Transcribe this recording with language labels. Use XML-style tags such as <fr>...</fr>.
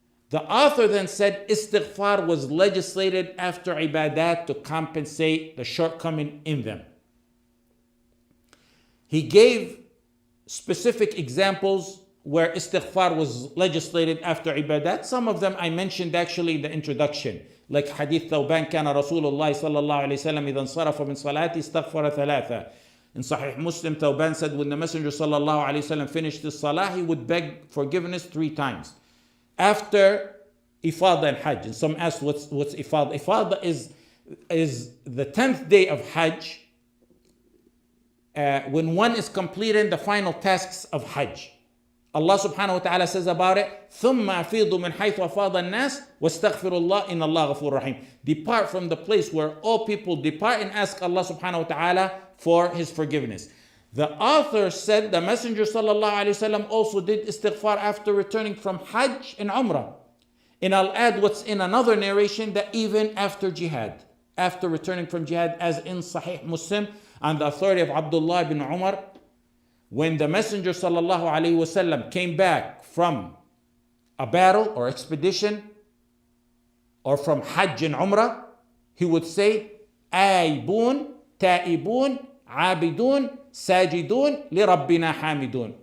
<en>The author then said, Istighfar was legislated after ibadat to compensate the shortcoming in them. He gave specific examples where istighfar was legislated after ibadat. Some of them I mentioned actually in the introduction. Like hadith Thawban,</en> <ar>كان رسول الله صلى الله عليه وسلم إذا انصرف من صلاته استغفر ثلاثة.</ar> <en>In Sahih Muslim, Thawban said when the Messenger sallallahu alaihi wasallam finished his salah, he would beg forgiveness 3 times. After Ifada and Hajj. And some ask what's Ifada? Ifada is the 10th day of Hajj, when one is completing the final tasks of Hajj. Allah subhanahu wa ta'ala says about it,</en> <ar>ثُمَّ أَفِيضُ مِنْ حَيْثُ أَفَاضَ النَّاسِ وَاسْتَغْفِرُ اللَّهِ إِنَّ اللَّهَ غَفُورٌ رَحِيمٌ.</ar> <en>Depart from the place where all people depart and ask Allah subhanahu wa ta'ala for His forgiveness. The author said the Messenger sallallahu alayhi wasallam also did istighfar after returning from Hajj and Umrah. And I'll add what's in another narration, that even after jihad, after returning from jihad, as in Sahih Muslim, on the authority of Abdullah ibn Umar, when the Messenger sallallahu alaihi wasallam came back from a battle or expedition or from Hajj and Umrah, he would say,</en> <ar>Aibun, Ta'ibun, Abidun, Sajidun, Li Rabbina Hamidun.</ar>